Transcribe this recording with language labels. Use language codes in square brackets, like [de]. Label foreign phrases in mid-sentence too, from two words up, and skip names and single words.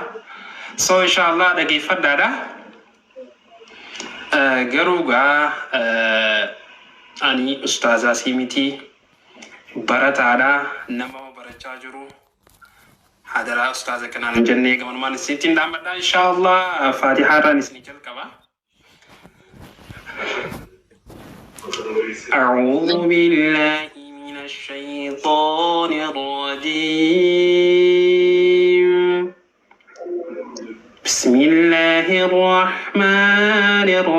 [om] So [ar] إن شاء الله [om] dhageeffadhaadha. Garuugaa ani ustaazaa siimiti barataadha nama barachaa jiru hadaraa ustaaza kanaan jennee gamanumaan isinitti dhaammadha [ar] إن شاء الله [om] faatihaadhaan isinii jalqaba. [ar] أعوذ بالله من الشيطان الرجيم بسم الله الرحمن